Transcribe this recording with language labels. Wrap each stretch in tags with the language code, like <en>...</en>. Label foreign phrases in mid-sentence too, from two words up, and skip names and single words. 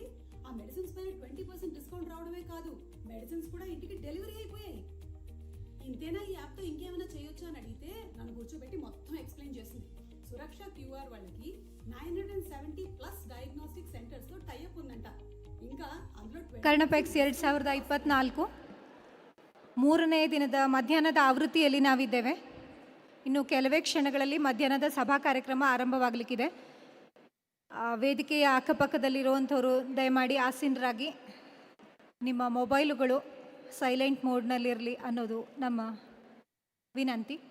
<te>ఆ మెడిసిన్స్ పైన 20% డిస్కౌంట్ రావడమే కాదు, మెడిసిన్స్ కూడా ఇంటికి డెలివరీ అయిపోయాయి. ఇంతేనా ఈ యాప్తో ఇంకేమైనా చేయొచ్చు అని అడిగితే నన్ను కూర్చోబెట్టి మొత్తం ఎక్స్ప్లెయిన్ చేసింది. సురక్ష క్యూఆర్ వాళ్ళకి 970+</te> <en>diagnostic centers</en> <te>తో టైఅప్ ఉందంట. ఇంకా అందులో</te> <kn>ಕರ್ಣಪೆಕ್ಸ್ 2024 ಮೂರನೇ ದಿನದ ಮಧ್ಯಾಹ್ನದ ಆವೃತ್ತಿಯಲ್ಲಿ ನಾವಿದ್ದೇವೆ. ಇನ್ನು ಕೆಲವೇ ಕ್ಷಣಗಳಲ್ಲಿ ಮಧ್ಯಾಹ್ನದ ಸಭಾ ಕಾರ್ಯಕ್ರಮ ಆರಂಭವಾಗಲಿಕ್ಕಿದೆ. ವೇದಿಕೆಯ ಅಕ್ಕಪಕ್ಕದಲ್ಲಿರುವಂಥವರು ದಯಮಾಡಿ ಆಸೀನರಾಗಿ ನಿಮ್ಮ ಮೊಬೈಲುಗಳು</kn> <en>silent mode</en> <kn>ಅನ್ನೋದು ನಮ್ಮ ವಿನಂತಿ.</kn>